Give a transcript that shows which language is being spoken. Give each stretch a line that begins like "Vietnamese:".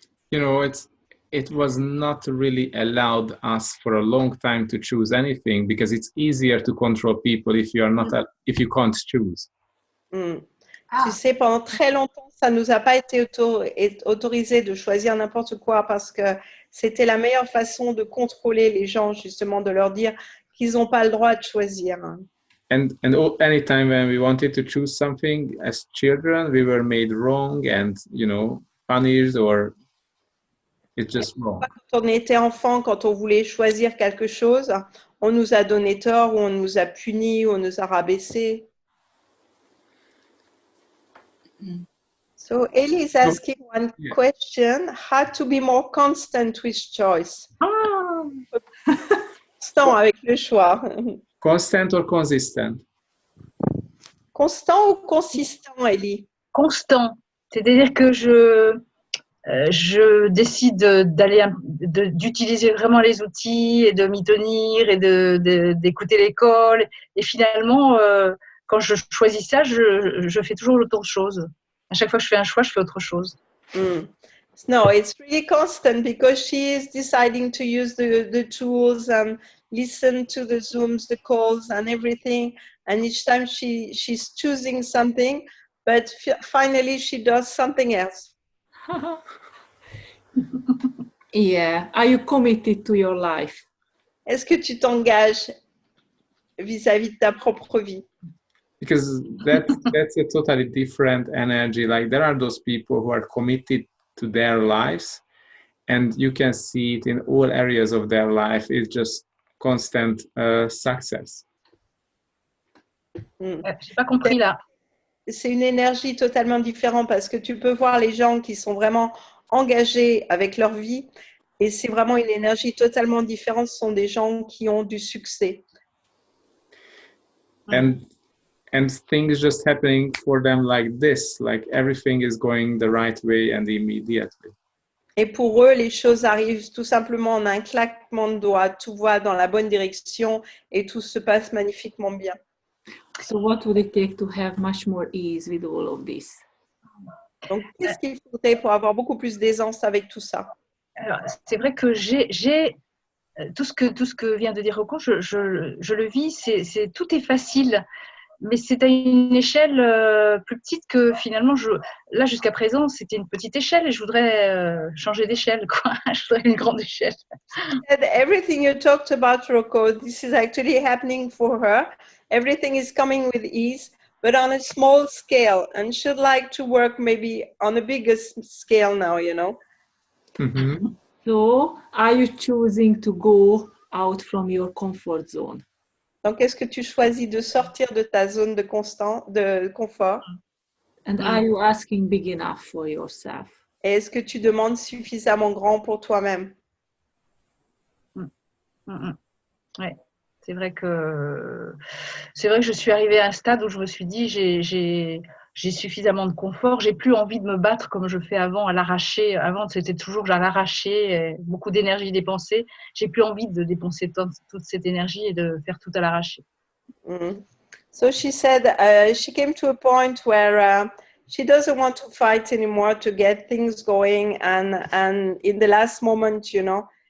English: You know, it was not really allowed us for a long time to choose anything because it's easier to control people if you are not if you can't choose.
French: Tu sais, pendant très longtemps, ça nous a pas été autorisé de choisir n'importe quoi parce que c'était la meilleure façon de contrôler les gens, justement, de leur dire qu'ils n'ont pas le droit de choisir.
English: And anytime when we wanted to choose something as children, we were made wrong and, you know, punished or it's just wrong.
French: Quand on était enfant, quand on voulait choisir quelque chose, on nous a donné tort ou on nous a punis ou on nous a rabaissés.
English: So Ellie is asking one question: how to be more constant with choice?
French: Constant avec le choix.
English: Constant or consistent?
French: Constant ou consistant, Ellie? Constant. C'est-à-dire que je décide d'utiliser vraiment les outils et de m'y tenir et d'écouter l'école. Et finalement, quand je choisis ça, je fais toujours autre chose. À chaque fois que je fais un choix, je fais autre chose.
English: No, it's really constant because she is deciding to use the tools and listen to the Zooms, the calls and everything. And each time she's choosing something, but finally she does something else. Yeah. Are you committed to your life?
French: Est-ce que tu t'engages vis-à-vis de ta propre vie?
English: Because that's a totally different energy. Like there are those people who are committed to their lives and you can see it in all areas of their life. It's just constant success.
French: J'ai pas compris là. c'est une énergie totalement différente parce que tu peux voir les gens qui sont vraiment engagés avec leur vie et c'est vraiment une énergie totalement différente. Ce sont des gens qui ont du succès.
English: And things just happening for them like this, like everything is going the right way and immediately.
French: Et pour eux, les choses arrivent tout simplement en un claquement de doigts, tout va dans la bonne direction et tout se passe magnifiquement bien.
English: So what would it take to have much more ease with all of this?
French: Donc, qu'est-ce qu'il faudrait pour avoir beaucoup plus d'aisance avec tout ça? Alors, c'est vrai que j'ai tout ce que vient de dire Rocco, je le vis, tout est facile, mais c'est à une échelle plus petite que finalement, là jusqu'à présent, c'était une petite échelle et je voudrais changer d'échelle, quoi. Je voudrais une grande échelle.
English: And everything you talked about, Rocco, this is actually happening for her. Everything is coming with ease, but on a small scale, and she'd like to work maybe on a bigger scale now, you know. Mm-hmm. So are you choosing to go out from your comfort zone?
French: Donc, est-ce que tu choisis de sortir de ta zone de confort?
English: And are you asking big enough for yourself?
French: Et est-ce que tu demandes suffisamment grand pour toi-même? Ouais. C'est vrai que je suis arrivée à un stade où je me suis dit j'ai suffisamment de confort, j'ai plus envie de me battre comme je fais avant à l'arracher. Avant c'était toujours à l'arracher, beaucoup d'énergie dépensée. J'ai plus envie de dépenser toute cette énergie et de faire tout à l'arracher.
English: So she said she came to a point where she doesn't want to fight anymore to get things going, and in the last moment, you know.